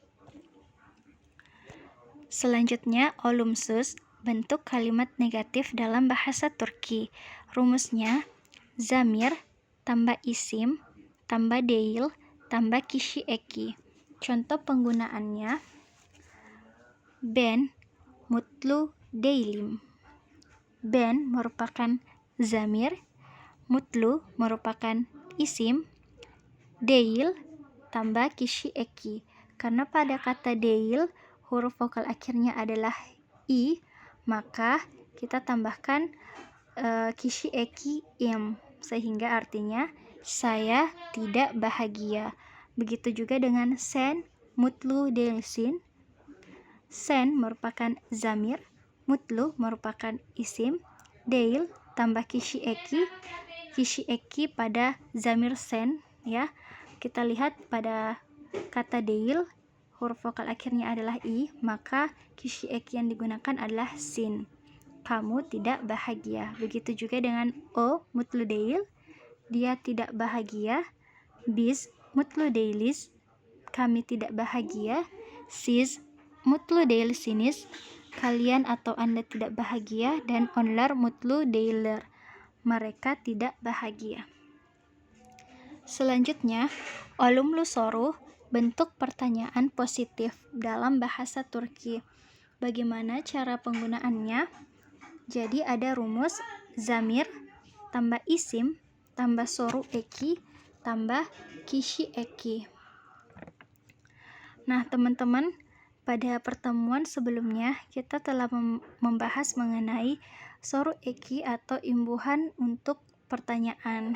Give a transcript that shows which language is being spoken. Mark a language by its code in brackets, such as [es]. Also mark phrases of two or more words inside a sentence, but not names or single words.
[id] Selanjutnya, olumsuz, bentuk kalimat negatif dalam bahasa Turki. Rumusnya zamir tambah isim tambah deil tambah [tr] kishi eki. [id] Contoh penggunaannya, [tr] ben mutlu deilim. [id] Ben merupakan zamir, mutlu merupakan isim, deil tambah [tr] kishi eki. [id] Karena pada kata deil huruf vokal akhirnya adalah i, maka kita tambahkan [tr] kishi eki [id] sehingga artinya saya tidak bahagia. Begitu juga dengan [tr] sen mutlu deilsin. [id] Sen merupakan zamir, mutlu merupakan isim, deil tambah [tr] kishi eki [id] pada zamir sen, ya. Kita lihat pada kata deil, huruf vokal akhirnya adalah i, maka [tr] kishi eki [id] yang digunakan adalah sin. Kamu tidak bahagia. Begitu juga dengan [tr] o mutlu deil, [id] dia tidak bahagia. [tr] Bis mutlu deilis, [id] kami tidak bahagia. [tr] Sis mutlu deil sinis, [id] kalian atau Anda tidak bahagia. [tr] Dan onlar mutlu deiler, [id] mereka tidak bahagia. Selanjutnya, [tr] olumlu soru, [id] bentuk pertanyaan positif dalam bahasa Turki. Bagaimana cara penggunaannya? Jadi ada rumus zamir tambah isim tambah [tr] soru eki [id] tambah [tr] kishi eki. [id] Nah, teman-teman, pada pertemuan sebelumnya kita telah membahas mengenai [tr] soru eki [id] atau imbuhan untuk pertanyaan.